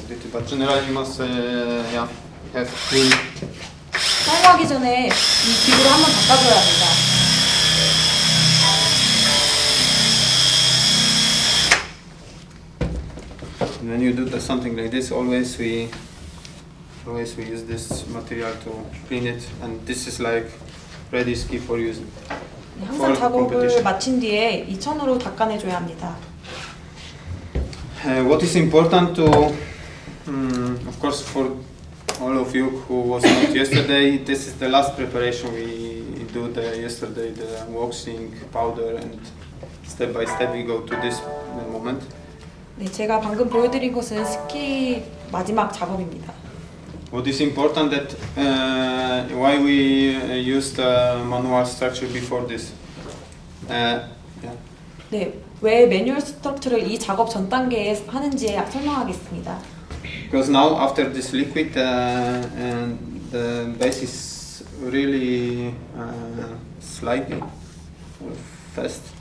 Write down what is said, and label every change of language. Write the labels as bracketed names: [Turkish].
[English] But generally you must have clean [Korean] 사용하기 전에 이 기구를 한번 닦아줘야 합니다. [English] When you do something like this, always we use this material to clean it, and this is like ready ski for use. [Korean] 네, 항상 작업을 마친 뒤에 이 천으로 닦아내줘야 합니다. [English] What is important to, of course, for all of you who was not yesterday, this is the last preparation we do yesterday, the waxing, powder, and step by step we go to this moment. [Korean] 네, 제가 방금 보여드린 것은 스키 마지막 작업입니다. [English] What is important that why we use the manual structure before this? Yeah. [Korean] 네, 왜 매뉴얼 스트럭처를 이 작업 전 단계에 하는지 설명하겠습니다. [English] Because now after this liquid, and the base is really sliding fast.